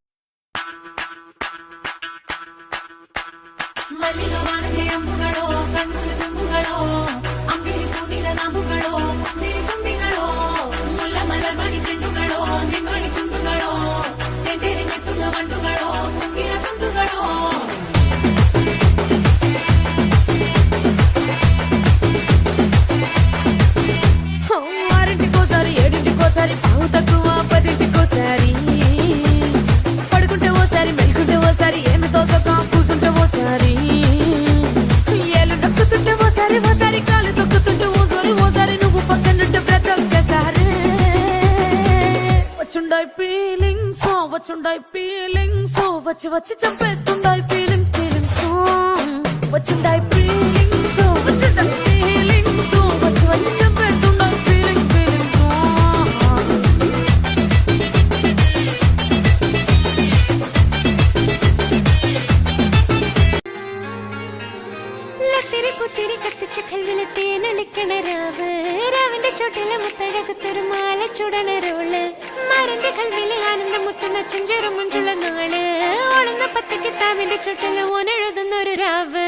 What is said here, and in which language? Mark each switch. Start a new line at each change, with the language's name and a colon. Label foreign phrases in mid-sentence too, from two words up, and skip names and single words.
Malayalam: മല്ലികവാണന്റെ അമ്പുകളോ കണ്ണുകൾ തുമ്പുകളോ അമ്പിളി പൂനില നാമ്പുകളോ പുഞ്ചിരി തുമ്പികളോ മുല്ല മലർമണി ചെണ്ടുകളോ നിന്മണി ചുണ്ടുകളോ തെന്തെറിഞ്ഞെത്തുന്ന വണ്ടുകളോ മുങ്കില തുണ്ടുകളോ
Telugu: ఆరింటికోసారి ఏడింటికోసారి పావు తక్కువ పదింటికోసారి పడుకుంటే ఓసారి మెలుకుంటే ఓసారి ఏమి తోసక కూసుంటే ఓసారి ఏళ్ళు నొక్కుతుంటే ఓసారి ఓసారి కాలు తొక్కుతుంటే ఓసారి నువ్వు పక్కనుంటే ప్రతి ఒక్కసారి వచ్చుండాయి ఫీలింగ్స్ వచ్చి వచ్చి చంపేస్తుండాయి ఫీలింగ్స్ వచ్చిందాయి ఫీలింగ్స్ వచ్చిందాయి ఫీలింగ్స్ వచ్చి వచ్చి చెప్పేస్తున్నా
English: feelings feelings
Malayalam: ലത്തിരി പുത്തിരി കത്തിച്ച കൽവിലെ തേനലിക്കണ രാവ് രാവിന്റെ ചോട്ടിലെ മുത്തഴകത്തൊരു മാല ചുടണ റോള് മാരന്റെ കൽവിലെ ആനന്ദം മുത്തുന്ന ചെഞ്ചേറും മുഞ്ചുള്ള നാള് ഓളുന്ന പത്ത് കിതാബിന്റെ ചുട്ടില് ഓനെഴുതുന്നൊരു രാവ്